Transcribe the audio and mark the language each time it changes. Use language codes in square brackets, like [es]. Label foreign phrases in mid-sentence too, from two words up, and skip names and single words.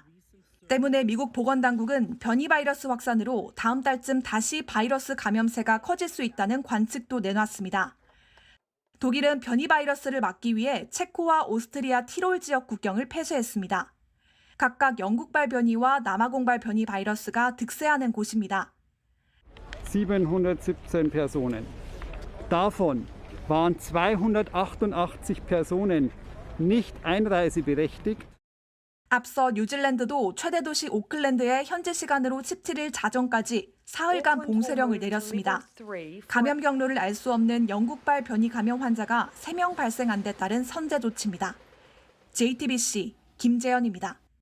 [ko] 때문에 미국 보건당국은 변이 바이러스 확산으로 다음 달쯤 다시 바이러스 감염세가 커질 수 있다는 관측도 내놨습니다. 독일은 변이 바이러스를 막기 위해 체코와 오스트리아 티롤 지역 국경을 폐쇄했습니다. 각각 영국발 변이와 남아공발 변이 바이러스가 득세하는 곳입니다. [de] 717 Personen. Davon waren 288 Personen nicht einreiseberechtigt. [ko] 앞서 뉴질랜드도 최대 도시 오클랜드에 현지 시간으로 17일 자정까지 사흘간 봉쇄령을 내렸습니다. 감염 경로를 알 수 없는 영국발 변이 감염 환자가 3명 발생한 데 따른 선제 조치입니다. JTBC 김재현입니다.